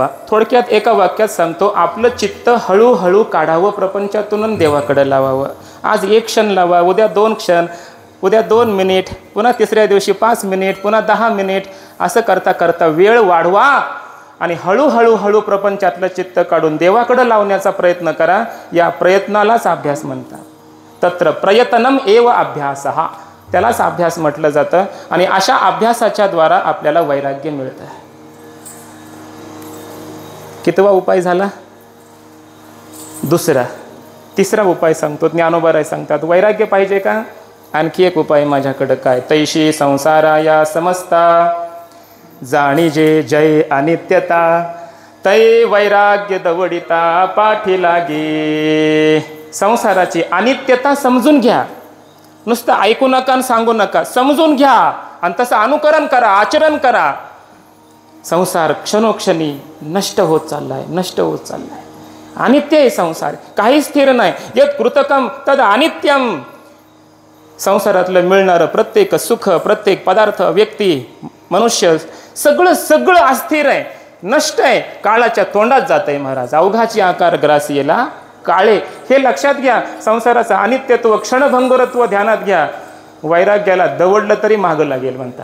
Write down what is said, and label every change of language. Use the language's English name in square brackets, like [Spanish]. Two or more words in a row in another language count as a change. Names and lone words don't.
[Marathi] थोडक्यात एका वाक्यात सांगतो, आपलं चित्त हळूहळू काढावं प्रपंचातून, देवाकडे लावावं. आज 1 क्षण लावा, उद्या 2 क्षण, उद्या 2 मिनिट, पुन्हा तिसऱ्या दिवशी 5 मिनिट, पुन्हा 10 मिनिट, असं करता करता वेळ वाढवा आणि हळूहळू हळू प्रपंचातलं चित्त काढून देवाकडं लावण्याचा प्रयत्न करा. या प्रयत्नालाच अभ्यास म्हणतात. [Sanskrit] तत्र प्रयत्नम एव अभ्यासः, [Marathi] त्यालाच अभ्यास म्हटलं जातं. आणि अशा अभ्यासाच्या द्वारा आपल्याला वैराग्य मिळतं. कितवा उपाय झाला? दुसरा. तिसरा उपाय सांगतो, ज्ञानोबराय सांगतात, वैराग्य पाहिजे का? आणखी एक उपाय माझ्याकडं काय? तैशी संसाराया समस्ता, जाणीजे जय अनित्यता, तै वैराग्य दवडिता पाठी लागे. संसाराची अनित्यता समजून घ्या. नुसतं ऐकू नका आणि सांगू नका, समजून घ्या आणि तसं अनुकरण करा, आचरण करा. संसार क्षणोक्षणी नष्ट होत चाललाय, नष्ट होत चाललाय. अनित्य आहे संसार, काही स्थिर नाही. [Sanskrit] यत् कृतकम तद अनित्यम. [Marathi] संसारातलं मिळणारं प्रत्येक सुख, प्रत्येक पदार्थ, व्यक्ती, मनुष्य, सगळं सगळं अस्थिर आहे, नष्ट आहे, काळाच्या तोंडात जात आहे. महाराज, अवघाची आकार ग्रासियेला काळे, हे लक्षात घ्या. संसाराचं अनित्यत्व, क्षणभंगुरत्व ध्यानात घ्या. वैराग्याला दवडलं तरी मागं लागेल म्हणतात.